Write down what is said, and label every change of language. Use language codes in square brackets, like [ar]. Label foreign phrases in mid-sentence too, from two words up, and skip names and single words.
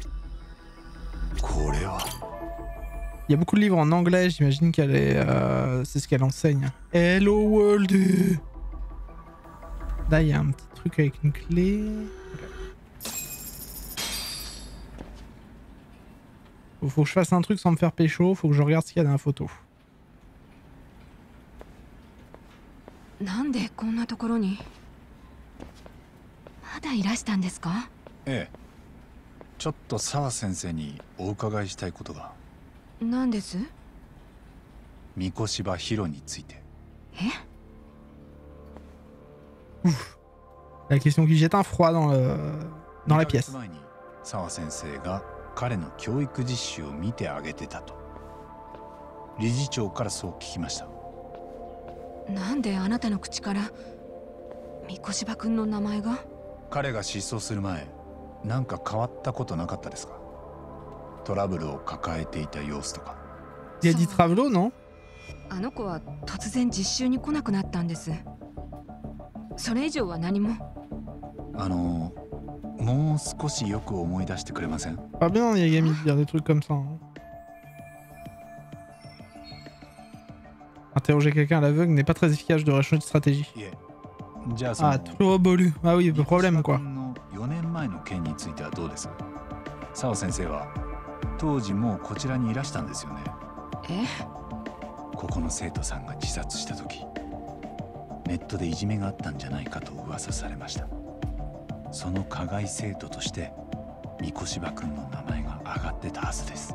[fr] Il y a beaucoup de livres en anglais, j'imagine qu'elle est... c'est ce qu'elle enseigne. [en] Hello World. [fr] Là, il y a un petit truc avec une clé. Faut que je fasse un truc sans me faire pécho, faut que je regarde ce qu'il y a dans la photo. [ja] なんでこんなところにまだいらしたんですか？ええ。ちょっと澤先生にお伺いしたいことが。何です？三越柴ヒロについて。え？ [fr] Ouf. La question qui jette un froid dans la pièce. [ja] 前に澤先生が彼の教育実習を見てあげてたと。理事長からそう聞きました。なんであなたの口から三越柴君の名前が？彼が失踪する前、なんか変わったことなかったですか？トラブルを抱えていた様子とか。 [fr] Il y a dit Travelo, non? [ja] あの子は突然実習に来なくなったんです。それ以上は何も。もう少しよく思い出してくれません？ [fr] Pas bien, Yagami, de dire des trucs comme ça. Hein. Interroger quelqu'un à l'aveugle n'est pas très efficace de recherche de stratégie. Ah, trop bolu. Ah oui, le problème quoi. [ja] 4 年前の件についてはどうです？澤先生は当時もうこちらにいらしたんですよね。え？ここの生徒さんが自殺した時、ネットでいじめがあったんじゃないかと噂されました。その加害生徒として三越柴君の名前が挙がってたはずです。